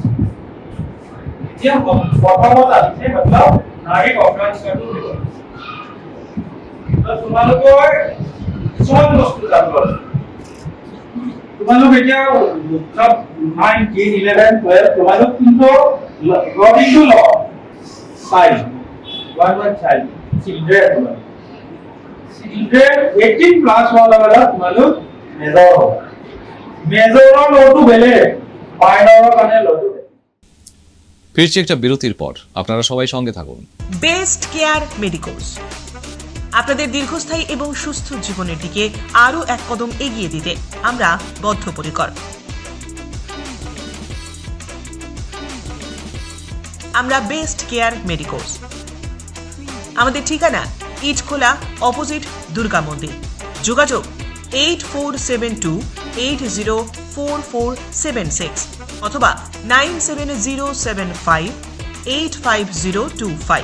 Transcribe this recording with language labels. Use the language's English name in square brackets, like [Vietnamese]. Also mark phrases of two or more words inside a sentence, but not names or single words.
[Assamese] এতিয়া প্ৰথমত আহিছে মতলব নাৰীক অপৰাধ কৰাটো দিব। তোমালোকৰ কিছুমান বস্তু জানিব লাগে। তোমালোক এতিয়া সব 9, 10, 11, 12 তোমালোক কিন্তু [English] according to law child, one child, children 18 plus [Assamese] হোৱাৰ লগে তোমালোক মেজৰ হ'ব। মেজৰৰ লটো বেলেগ, মাইনৰৰ কাৰণে লটো বেলেগ। [Bangla] ফিরছি একটা বিরতির পর, আপনারা সবাই সঙ্গে থাকুন। বেস্ট কেয়ার মেডিকোস আপনাদের দীর্ঘস্থায়ী এবং সুস্থ জীবনের দিকে আরো এক কদম এগিয়ে দিতে আমরা বদ্ধপরিকর। আমরা বেস্ট কেয়ার মেডিকোস, আমাদের ঠিকানা ইটখোলা অপোজিট দুর্গা মন্দির, যোগাযোগ 8472804476 অথবা 9707585025।